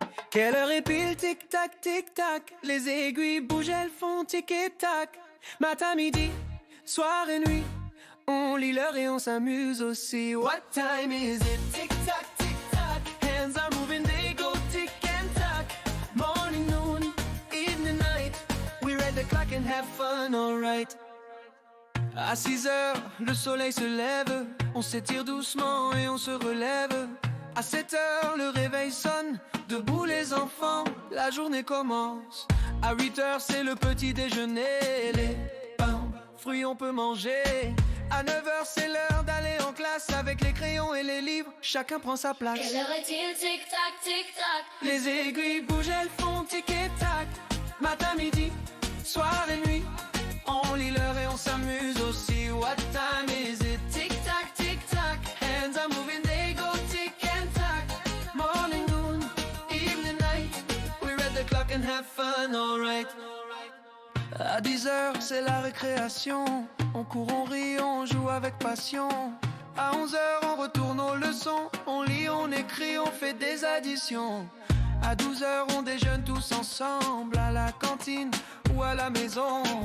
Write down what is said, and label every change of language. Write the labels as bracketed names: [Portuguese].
[French] Quelle heure est pile, tic-tac, tic-tac. Les aiguilles bougent, elles font tic-tac. Matin, midi, soir et nuit. On lit l'heure et on s'amuse aussi. [English] What time is it? Tic-tac, tic-tac. Hands are moving, they go tic and tac. Morning, noon, evening, night. We read the clock and have fun, alright. [French] À 6 heures, le soleil se lève. On s'étire doucement et on se relève. À 7 heures, le réveil sonne. Debout les enfants, la journée commence. À 8 heures, c'est le petit déjeuner. Les pains, fruits, on peut manger. À 9 heures, c'est l'heure d'aller en classe. Avec les crayons et les livres, chacun prend sa place. Quelle heure est-il? Tic-tac, tic-tac. Les aiguilles bougent, elles font tic et tac. Matin, midi, soir et nuit. On lit l'heure et on s'amuse aussi. [English] What time is it? Tic-tac, tic-tac. Hands are moving, they go tic and tac. Morning, noon, evening, night. We read the clock and have fun, alright. [French] À 10 heures, c'est la récréation. On court, on rit, on joue avec passion. À 11h, on retourne aux leçons. On lit, on écrit, on fait des additions. À 12h, on déjeune tous ensemble, à la cantine ou à la maison.